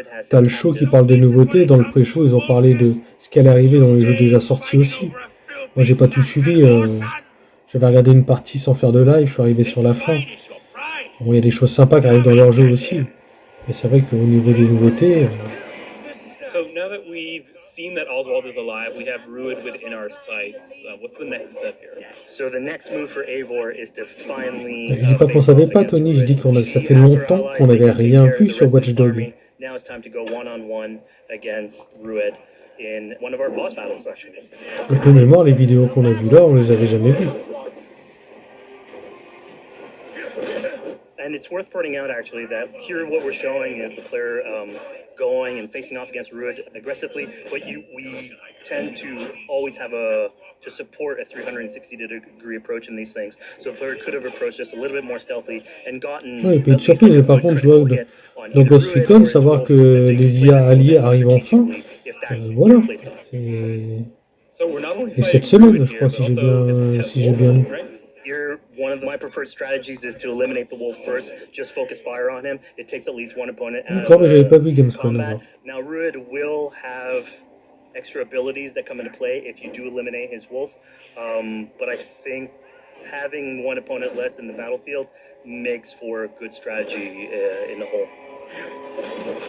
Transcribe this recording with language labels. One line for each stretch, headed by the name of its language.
French: T'as le show qui parle des nouveautés. Dans le pré-show, ils ont parlé de ce qui allait arriver dans les jeux déjà sortis aussi. Moi, j'ai pas tout suivi. J'avais regardé une partie sans faire de live. Je suis arrivé sur la fin. Bon, il y a des choses sympas qui arrivent dans leur jeu aussi. Mais c'est vrai qu'au niveau des nouveautés...
English: So now that we've seen that Oswald is alive, we have Rued within our sights. What's the next step here? So the next move for Eivor is to finally.
French: Je dis pas qu'on savait pas, Tony. Je dis ça fait longtemps qu'on n'avait rien vu sur Watch Dogs.
English: Now it's time to go one-on-one against Rued in one of our boss battles, actually.
French: De mémoire, les vidéos qu'on a vues là, on les avait jamais vues.
English: And it's worth pointing out, actually, that here what we're showing is the player going and facing off against Rued aggressively, but we tend to always have to support a 360-degree approach in these things. So the player could have approached this a little bit more stealthy and gotten...
French: Ouais, et puis surtout, mais par contre, je vois dans Ghost Recon, savoir que les IA alliés arrivent enfin, voilà. Et cette semaine, je crois, si j'ai bien lu.
English: Here, one of my preferred strategies is to eliminate the wolf first. Just focus fire on him. It takes at least one opponent out of the combat. Now, Rued will have extra abilities that come into play if you do eliminate his wolf. But I think having one opponent less in the battlefield makes for a good strategy in the whole.